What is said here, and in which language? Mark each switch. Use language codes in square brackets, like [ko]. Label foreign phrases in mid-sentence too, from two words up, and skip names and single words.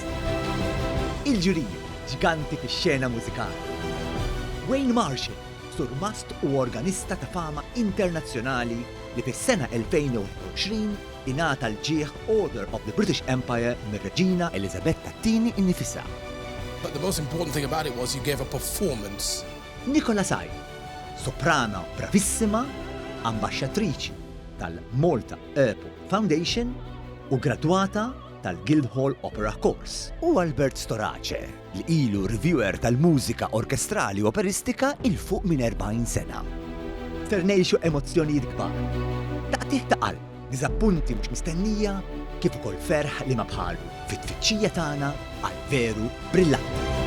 [mt] Il-ġurija ġiganti fix-xena mużikali. Wayne Marshall, surmast u organista ta' fama internazzjonali li fis-sena 2020 ingħata l-ġieħ Order of the British Empire mir-Reġina Elisabetta II innifisha. [en] But the most important thing about it was you gave a performance. [mt] Nicola Sai, [it] soprana bravissima, [mt] ambasċatriċi tal-Malta Airport Foundation u gradwata tal-Guildhall Opera Course. U Albert Storace, li ilu reviewer tal-mużika orkestrali u operistika il-fuq minn 40 sena. Ternejxu emozzjonijiet kbar. Taqtih ta' qalb, diżappunti mhux mistennija, kif ukoll ferħ li ma bħalu fit-tfittxija tagħna għal veru brillanti.